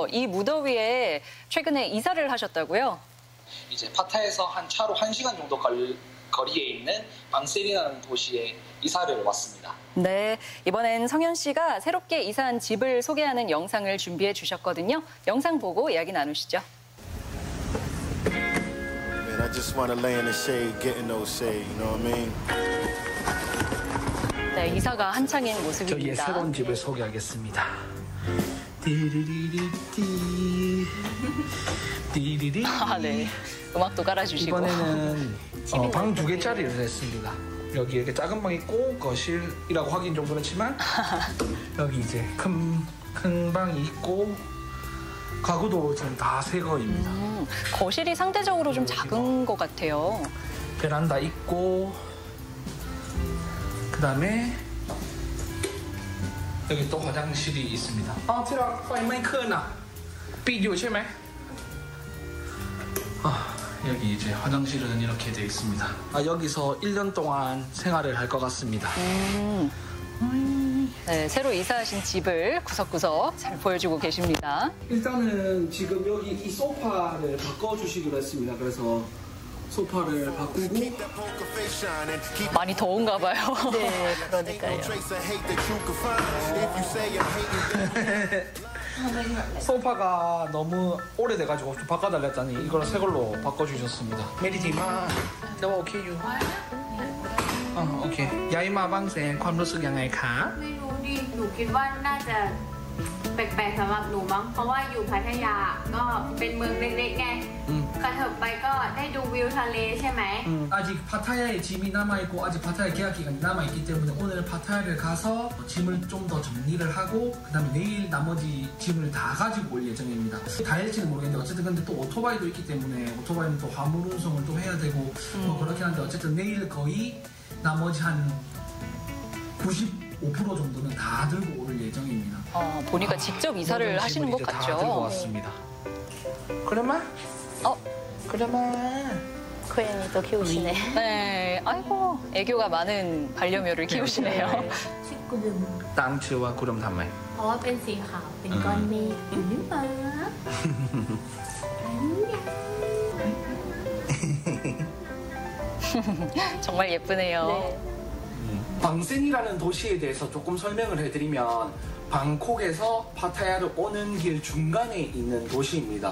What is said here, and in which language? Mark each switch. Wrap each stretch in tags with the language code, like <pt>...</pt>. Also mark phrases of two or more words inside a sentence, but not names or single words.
<ko>이 무더위에 최근에 이사를 하셨다고요? 이제 파타에서 차로 1시간 정도 거리에 있는 방셀이라는 도시에 이사를 왔습니다. 네, 이번엔 성현 씨가 새롭게 이사한 집을 소개하는 영상을 준비해 주셨거든요. 영상 보고 이야기 나누시죠.</ko> <en>Man, I just want to lay in the shade, get in those shade, you know what I mean?</en> <ko>네, 이사가 한창인 저희의 모습입니다. 새로운 집을 소개하겠습니다. 아, 네. 음악도 깔아주시고. 이번에는 방 2개짜리를 했습니다. 여기 이렇게 작은 방 있고 거실이라고 하긴 좀 그렇지만 여기 이제 큰 방이 있고 가구도 지금 다 새 거입니다. 거실이 상대적으로 좀 작은 것 같아요. 베란다 있고 그다음에 여기 또 화장실이 있습니다.</ko> <th>ที่รัก ไป ไม่ขึ้น啊 ปิดอยู่ใช่ไหม</th> <ko>여기 이제 화장실은 이렇게 되어 있습니다. 여기서 1년 동안 생활을 할 것 같습니다. 네, 새로 이사하신 집을 구석구석 잘 보여주고 계십니다. 일단은 지금 여기 이 소파를 바꿔주시기로 했습니다. 그래서 소파를 바꾸고 많이 더운가 봐요. 네, 그러니까요. 소파가 너무 오래돼가지고 좀 바꿔달라 했더니 이걸 새 걸로 바꿔주셨습니다. 메리티마, 너 오케이요? 오케이.</ko> <th>ย้ายมา บางแสน, ความรู้สึกยังไงคะ? ไม่รู้ดิหนูคิดว่าน่าจะแปลกๆสำหรับหนูมั้งเพราะว่าอยู่พัทยาก็เป็นเมืองเล็กๆไงกระเถิบไปก็ได้ดูวิวทะเลใช่ไหม</th> <ko>아직 파타야에 짐이 남아있고 아직 파타야 계약 기간이 남아있기 때문에 오늘 파타야를 가서 짐을 좀 더 정리를 하고 그 다음에 내일 나머지 짐을 다 가지고 올 예정입니다. 다 할지는 모르겠는데 어쨌든 근데 또 오토바이도 있기 때문에 오토바이는 또 화물 운송을 또 해야 되고 뭐 그렇긴 한데 어쨌든 내일 거의 나머지 한 95% 정도는 다 들고 올 예정입니다. 보니까 직접 이사를 하시는 것 같죠? 다 들고 왔습니다. 그러면? 그러면? 고양이도 키우시네. 네, 아이고 애교가 많은 반려묘를 키우시네요.</ko> <th>ตั้งชื่อว่ากุดมทำไม เพราะว่าเป็นสีขาวเป็นก้อนเมฆอยู่นี่มา</th> <ko>정말 예쁘네요. 네. 방센이라는 도시에 대해서 조금 설명을 해드리면 방콕에서 파타야를 오는 길 중간에 있는 도시입니다.</ko>